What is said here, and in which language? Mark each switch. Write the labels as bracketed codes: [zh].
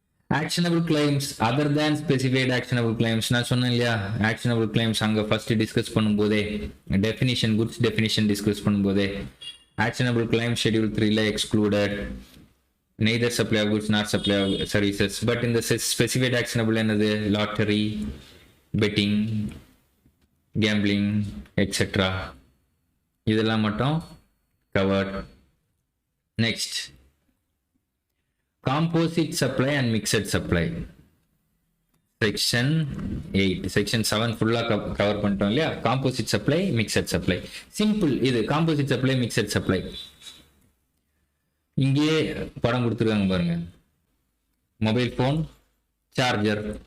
[ta] Actionable claims other than specified actionable claims நான் சொன்னேன் இல்லையா, ஆக்ஷனபிள் கிளைம்ஸ் அங்க ஃபர்ஸ்ட் டிஸ்கஸ் பண்ணும்போதே டெஃபினிஷன், குட்ஸ் டெஃபினிஷன் டிஸ்கஸ் பண்ணும்போதே actionable claim schedule 3ல excluded, [en] neither supply of goods nor supply of services. But in the specified actionable என்னது, lottery, betting, gambling, etc. [ta] இதெல்லாம் மட்டும் covered. [en] Next, composite supply and mixed supply. [ta] Section 8 section 7 ஃபுல்லா cover பண்ணிட்டோம் இல்லையா. Composite supply, mixed supply. Simple. இது composite supply, mixed supply. இங்கே படம் கொடுத்துருக்காங்க பாருங்க. Mobile phone, charger.